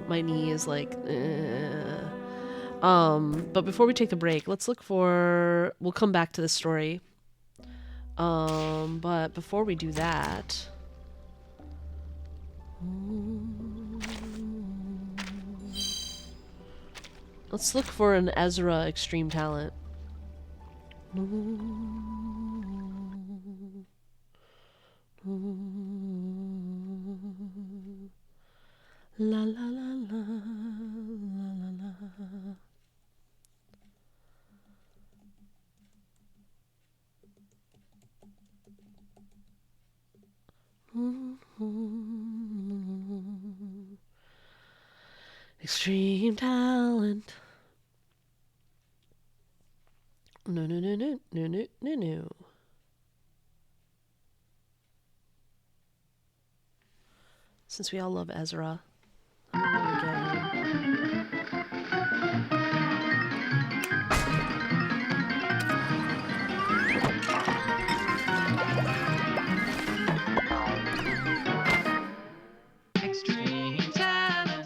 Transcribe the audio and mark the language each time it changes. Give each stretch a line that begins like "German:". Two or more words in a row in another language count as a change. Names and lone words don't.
English: My knee is like, but before we take the break, let's look for... We'll come back to the story. But before we do that... Let's look for an Ezra extreme talent. La la la la la la la. Extreme talent. No, no, no, no, no, no, no, no. Since we all love Ezra, I'm gonna get him. Extreme talent.